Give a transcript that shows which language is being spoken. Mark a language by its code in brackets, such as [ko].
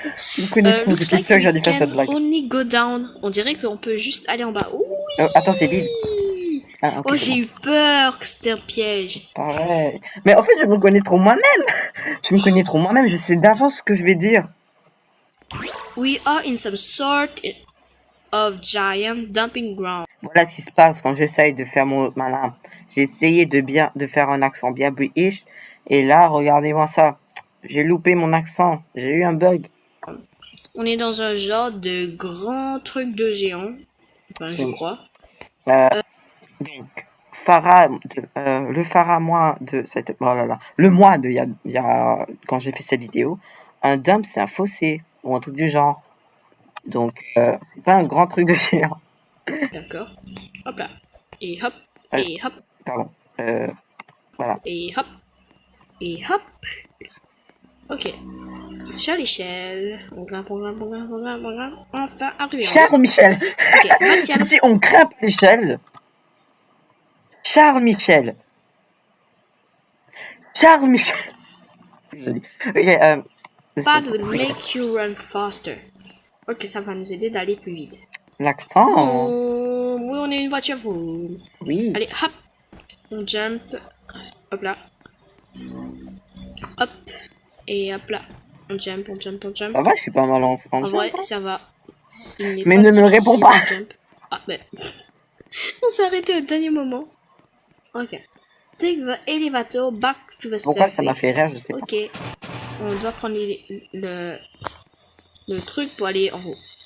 [fr] Je me connais trop, j'étais sûr que j'allais faire cette blague. [en] Only go down. [fr] On dirait qu'on peut juste aller en bas. Oui. Attends, c'est vide. Ah, okay, j'ai eu peur que c'était un piège. Pareil. Mais en fait, je me connais trop moi-même. Je sais d'avance ce que je vais dire. [en] We are in some sort of giant dumping ground. [fr] Voilà ce qui se passe quand j'essaye de faire mon malin. J'ai essayé de faire un accent bien british. Et là, regardez-moi ça. J'ai loupé mon accent. J'ai eu un bug. On est dans un genre de grand truc de géant. Enfin, je crois. Donc, le mois de cette, oh là là, le mois de, il y a, quand j'ai fait cette vidéo, un dump c'est un fossé, ou un truc du genre. Donc, c'est pas un grand truc de géant. D'accord. Hop là. Et hop. Et hop. Pardon. Voilà. Et hop. Et hop. Ok. Sur l'échelle. On grimpe. Enfin, arrivé. Charles Michel. Ok, je dis, on grimpe l'échelle. Charles Michel. Okay, [en] Pad will make you run faster. [fr] Ok, ça va nous aider d'aller plus vite. L'accent. Oh, oui, on est une voiture. Oui. Allez, hop. On jump. Hop là. Hop. Et hop là. On jump. Ça va, je suis pas mal en vrai, ça va. Mais ne me réponds pas. Ah, ben. On s'est arrêté au dernier moment. Ok. [en] Take the elevator back to the surface. [fr] Pourquoi ça m'a fait rire, je sais pas. Ok. On doit prendre le truc pour aller en haut.